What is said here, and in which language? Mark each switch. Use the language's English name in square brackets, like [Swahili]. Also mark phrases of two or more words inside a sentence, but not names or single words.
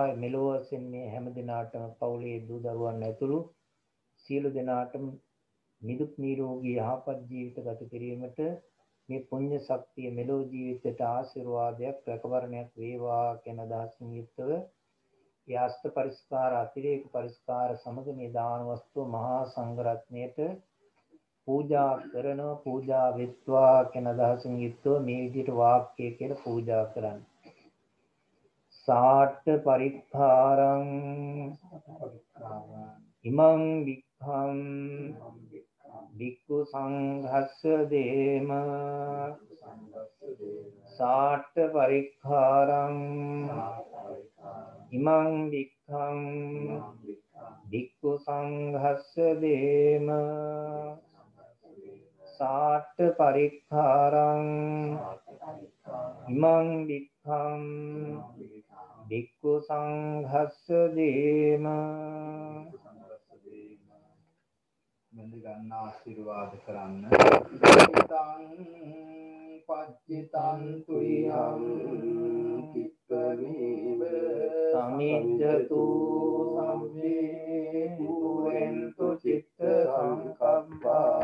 [Sinhala] මෙලොව වශයෙන් මේ හැම දිනාටම පවුලේ දූ දරුවන් ඇතුළු සියලු දෙනාටම නිදුක් නිරෝගී යහපත් ජීවිත ගත කිරීමට මේ පුණ්‍ය ශක්තිය මෙලොව ජීවිතයට ආශිර්වාදයක් රැකවරණයක් වේවා කියන අදහසින් යුක්තව ඒ අෂ්ට පරිස්කාර අතිරේක පරිස්කාර සමග මේ දාන වස්තුව මහා සංඝරත්නයට පූජා කරනවා. පූජා වෙත්වා කියන අදහසින් යුක්තව මේ විදිහට වාක්‍ය කියලා පූජා කරන්න. [Pali] සාට්ඨ පරික්ඛාරං ඉමං වික්ඛං වික්ඛු සංඝස්ස දේම සාට්ඨ පරික්ඛාරං ඉමං වික්ඛං වික්ඛු සංඝස්ස දේම සාට්ඨ පරික්ඛාරං ඉමං වික්ඛං වික්ඛු සංඝස්ස දේම. [Sinhala] මෙන්න ගන්න ආශිර්වාද කරන්න. [Pali] පච්චිතං තුයං කිප්පමේව සමිජ්ජතු සම්මේ පුරෙන්තු චිත්ත සංකප්පා